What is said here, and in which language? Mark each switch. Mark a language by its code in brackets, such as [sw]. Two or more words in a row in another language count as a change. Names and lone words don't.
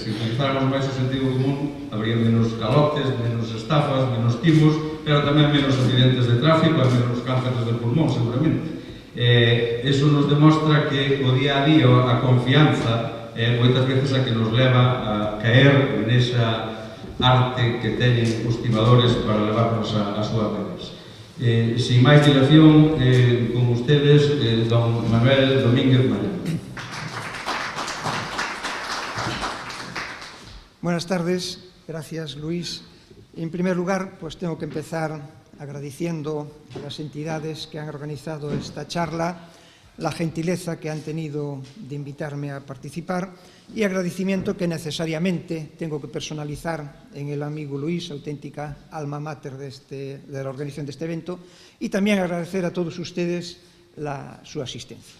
[gl] Se utilizáramos máis o sentido común, habría menos calotes, menos estafas, menos timos, pero tamén menos accidentes de tráfico e menos cánceres de pulmón, seguramente. Eso nos demostra que o día a día a confianza moitas veces a que nos leva a caer nesa arte que teñen os timadores para levarnos a súas redes. Sin máis dilación, [es] con ustedes, don Manuel Domínguez Mallán. Buenas tardes, gracias Luis. En primer lugar, pues tengo que empezar agradeciendo a las entidades que han organizado esta charla la gentileza que han tenido de invitarme a participar y agradecimiento que necesariamente tengo que personalizar en el amigo Luis, auténtica alma mater de la organización de este evento, y también agradecer a todos ustedes su asistencia.